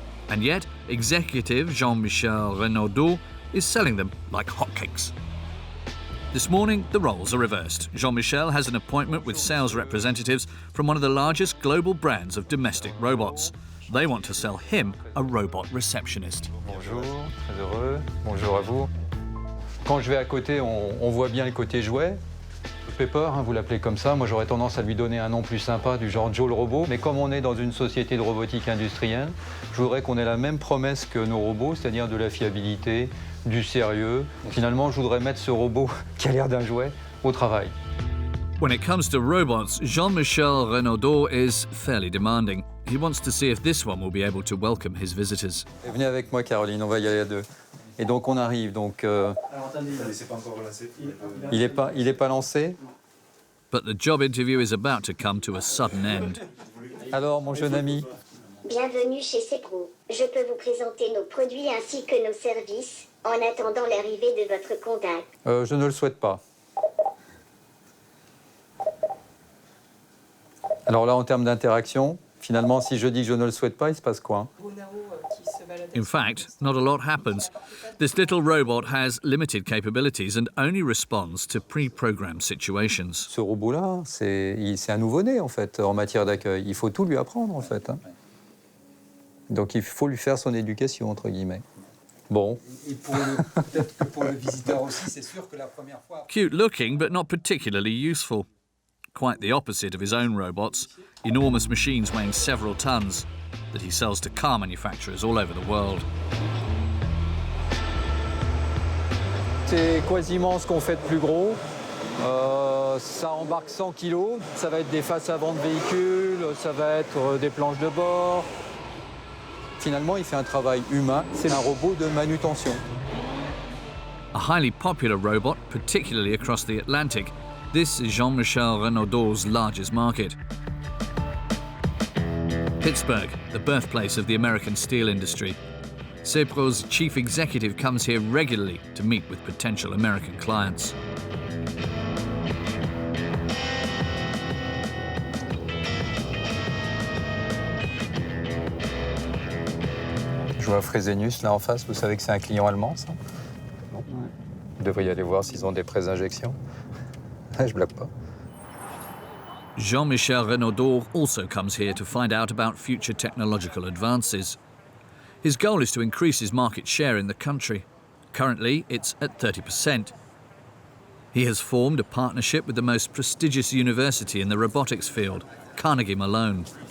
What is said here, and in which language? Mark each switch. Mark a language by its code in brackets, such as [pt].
[en] And yet, executive Jean-Michel Renaudot is selling them like hotcakes. This morning, the roles are reversed. Jean-Michel has an appointment with sales representatives from one of the largest global brands of domestic robots. They want to sell him a robot receptionist. [fr] Bonjour, très heureux. Bonjour à vous. Quand je vais à côté, on voit bien le côté jouet. Pepper, hein, vous l'appelez comme ça. Moi, j'aurais tendance à lui donner un nom plus sympa, du genre Joe le robot. Mais comme on est dans une société de robotique industrielle, je voudrais qu'on ait la même promesse que nos robots, c'est-à-dire de la fiabilité, du sérieux. Finalement, je voudrais mettre ce robot qui a l'air d'un jouet au travail. [en] When it comes to robots, Jean-Michel Renaudot is fairly demanding. He wants to see if this one will be able to welcome his visitors. [fr] Venez avec moi, Caroline, on va y aller à deux. Et donc on arrive, donc il est pas lancé. [en] But the job interview is about to come to a sudden end. [fr] Alors, mon jeune ami. Bienvenue chez Lepreux. Je peux vous présenter nos produits ainsi que nos services en attendant l'arrivée de votre contact. Je ne le souhaite pas. Alors là, en termes d'interaction, finalement, si je dis que je ne le souhaite pas, il se passe quoi? [en] In fact, not a lot happens. This little robot has limited capabilities and only responds to pre-programmed situations. [fr] Ce robot-là, c'est un nouveau-né, en fait, en matière d'accueil. Il faut tout lui apprendre, en fait. Hein. Donc il faut lui faire son éducation, entre guillemets. Bon. Et peut-être que pour le visiteur aussi, c'est sûr que la première fois... [en] Cute looking, but not particularly useful. Quite the opposite of his own robots, enormous machines weighing several tons that he sells to car manufacturers all over the world. [fr] C'est quasiment ce qu'on fait de plus gros. Ça embarque 100 kilos. Ça va être des faces avant de véhicules, ça va être des planches de bord. Finalement, il fait un travail humain. C'est un robot de manutention. [en] A highly popular robot, particularly across the Atlantic, this is Jean-Michel Renaudot's largest market. Pittsburgh, the birthplace of the American steel industry. Lepreux's chief executive comes here regularly to meet with potential American clients. [fr] Je vois Fresenius là en face, vous savez que c'est un client allemand, ça? Non. Vous devriez aller voir s'ils ont des prêts d'injection. Je bloque pas. [en] Jean-Michel Renaudot also comes here to find out about future technological advances. His goal is to increase his market share in the country. Currently, it's at 30%. He has formed a partnership with the most prestigious university in the robotics field, Carnegie Mellon.